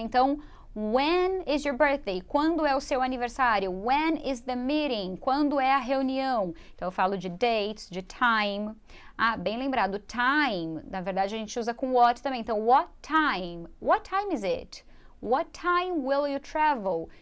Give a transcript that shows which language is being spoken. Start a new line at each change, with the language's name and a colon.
English: Então, when is your birthday?
Portuguese: Quando é o seu aniversário?
English: When is the meeting?
Portuguese: Quando é a reunião? Então, eu falo de dates, de time. Bem lembrado, time, na verdade a gente usa com what também.
English: Então, what time? What time is it? What time will you travel?